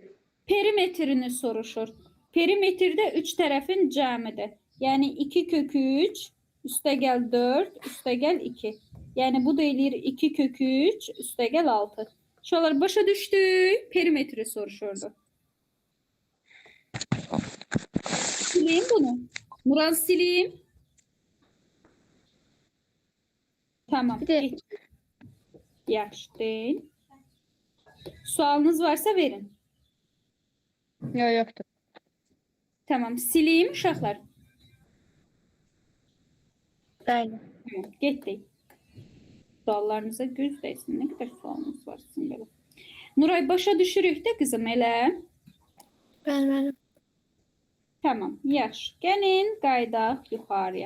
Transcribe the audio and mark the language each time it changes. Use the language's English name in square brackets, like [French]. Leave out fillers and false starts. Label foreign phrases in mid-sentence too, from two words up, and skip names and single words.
[Azerbaijani] Perimetrini soruşur. Perimetrdə 3 tərəfin cəmidir. Yəni 2 kök 3, üstəgəl 4, üstəgəl 2. Yəni bu da eləyir 2 kök 3, üstəgəl 6. Uşaqlar başa düşdük. Perimetri soruşurdu. [Turkish] Sileyim bunu. Murat sileyim. Tamam. Bir de- [Azerbaijani] geç. Yaxşı değil. Sualınız varsa verin. [Turkish] Yok yoktur. Tamam. Sileyim uşaqlar. [Azerbaijani] Bəli. Tamam. Getdik. Suallarınıza göz dəysin. Nə qədər sualınız var sizin belə. Nuray başa düşürük də qızım elə. Bəli. Tamam. Yaxşı. Gəlin qaydaq yuxarıya.